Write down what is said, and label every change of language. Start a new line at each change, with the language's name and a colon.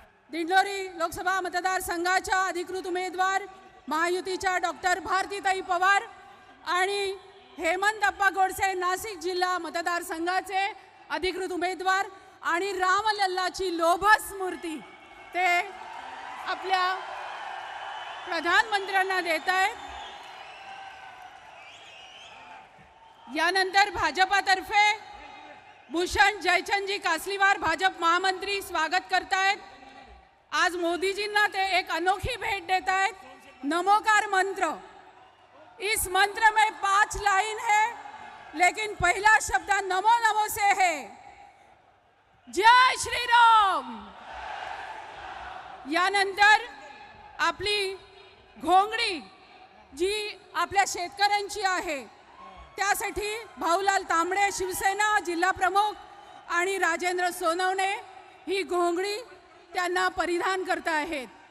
Marathi: दिंडोरी लोकसभा मतदारसंघाच्या अधिकृत उमेदवार महायुतीच्या डॉक्टर भारतीताई पवार आणि हेमंत अप्पा गोडसे नाशिक जिल्हा मतदारसंघाचे अधिकृत उमेदवार आणि रामलल्लाची लोभस मूर्ती ते आपल्या प्रधानमंत्र्यांना देत आहेत। यानंतर भाजपातर्फे भूषण जयचंदजी कासलीवार भाजप महामंत्री स्वागत करतायत। आज मोदीजींना ते एक अनोखी भेट देत आहेत।
Hindi: नमोकार मंत्र, इस मंत्र में 5 लाइन है, लेकिन पहला शब्द नमो नमो से है। जय श्री राम।
Marathi: यानंतर आपली घोंगडी जी आपल्या शेतकऱ्यांची आहे त्यासाठी भाऊलाल तांबडे शिवसेना जिल्हा प्रमुख आणि राजेंद्र सोनवणे ही घोंगडी त्यांना परिधान करत आहेत।